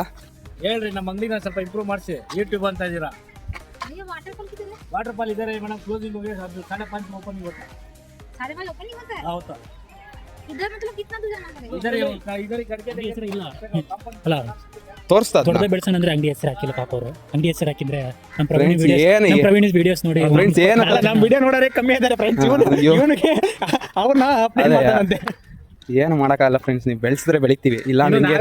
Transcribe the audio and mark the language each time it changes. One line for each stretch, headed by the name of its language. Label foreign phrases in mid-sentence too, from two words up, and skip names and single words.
Kannada: ಹೇಳ್ರಿ. ನಮ್ಮ ಅಂಗಡಿನ ಸ್ವಲ್ಪ ಇಂಪ್ರೂವ್ ಮಾಡಿಸಿ. ಯೂಟ್ಯೂಬ್ ಅಂತ ಇದೀರಾ.
English: water fall
Kannada: ಇದಾರೆ ಮೇಡಮ್. ಕ್ಲೋಸಿಂಗ್ ಹೋಗಿ 5:30 ಓಪನಿಂಗ್ ಹೋಗ್ತಾ.
Hindi: 5:30 ओपनिंग होता है?
Kannada: ಹೌದಾ?
Hindi: इधर मतलब कितना दूर जाना पड़ेगा?
Kannada: ಇದಾರೆ ಕಡೆಗೆ ಹೆಸರು ಇಲ್ಲ ಅಲ್ಲ, ತೋರಿಸ್ತಾ ದೊಡ್ಡದೇ ಬೆಳೆಸೋಣ ಅಂದ್ರೆ ಅಂಗಡಿ ಹೆಸರು ಹಾಕಿಲ್ಲ ಪಾಪ ಅವರು. ಅಂಗಡಿ ಹೆಸರು ಹಾಕಿದ್ರೆ ನಮ್ಮ Friends, ಪ್ರವೀಣ್ ವಿಡಿಯೋಸ್ ನೋಡಿ. ಫ್ರೆಂಡ್ಸ್ ಏನು ನಮ್ಮ ವಿಡಿಯೋ ನೋಡೋರೆ ಕಮ್ಮಿ ಇದಾರೆ ಫ್ರೆಂಡ್ಸ್. ಇವನಿಗೆ ಅವ್ರನ್ನ ಅಪ್ಡೇಟ್ ಮಾಡ್ತಾನಂತೆ. ಏನು ಮಾಡೋಕ್ಕಾಗಲ್ಲ ಫ್ರೆಂಡ್ಸ್. ನೀವು ಬೆಳೆಸಿದ್ರೆ ಬೆಳಿತೀವಿ, ಇಲ್ಲ ಅಂದ್ರೆ